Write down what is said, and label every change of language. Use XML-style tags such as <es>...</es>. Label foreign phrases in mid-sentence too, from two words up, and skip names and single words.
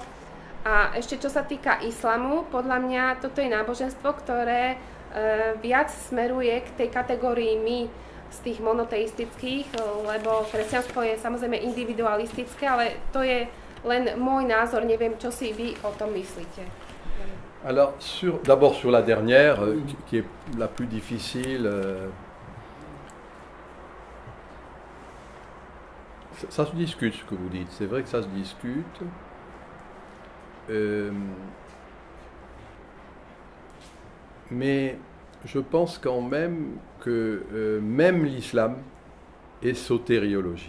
<sk>A ešte čo sa týka islamu, podľa mňa toto je náboženstvo, ktoré viac smeruje k tej kategórii my z tých monoteistických, lebo kresťanstvo je samozrejme individualistické, ale to je len môj názor, neviem, čo si vy o tom myslíte.</sk> <fr>Alors, d'abord sur la dernière, qui est la plus difficile, ça se discute ce que vous dites, c'est vrai que ça se discute. Mais je pense quand même que même l'islam est sotériologique.</fr>